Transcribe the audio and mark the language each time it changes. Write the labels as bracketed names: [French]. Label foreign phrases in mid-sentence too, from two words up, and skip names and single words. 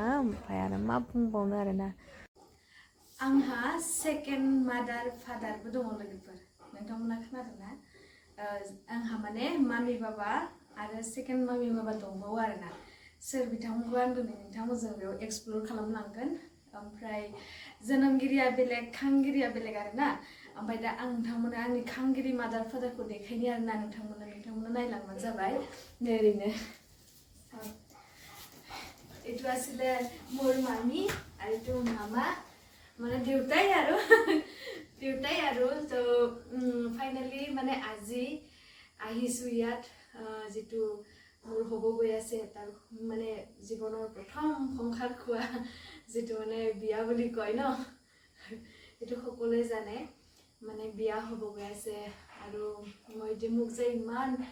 [Bodo] ओमफ्राय आरो मा बुंबावनो आरोना आंहा [English] second mother [Bodo] फादारबो दङ लोगोफोर नोंथांमोना खोनादोंना आंहा माने मामि बाबा आरो सेकेन्ड मामि बाबा दंबावो आरोना सोर बिथांमोनखौ आं दिनै नोंथांमोनजों बेयाव एक्सप्लर खालामलांगोन ओमफ्राय जोनोमगिरिया बेलेग खांगिरिया बेलेग आरोना ओमफ्राय दा आं नोंथांमोना आंनि खांगिरि मादार फादारखौ देखायनि आरोना नोंथांमोना नायलांबानो जाबाय ओरैनो [Assamese] এইটো আছিলে মোৰ মামী আৰু এইটো মামা মানে দেউতাই আৰু তো ফাইনেলি মানে আজি আহিছোঁ ইয়াত যিটো মোৰ হ'ব গৈ আছে তাৰ মানে জীৱনৰ প্ৰথম সংসাৰ খোৱা যিটো মানে বিয়া বুলি কয় ন এইটো সকলোৱে জানে মানে বিয়া হ'ব গৈ আছে আৰু মই যে মোক যে ইমান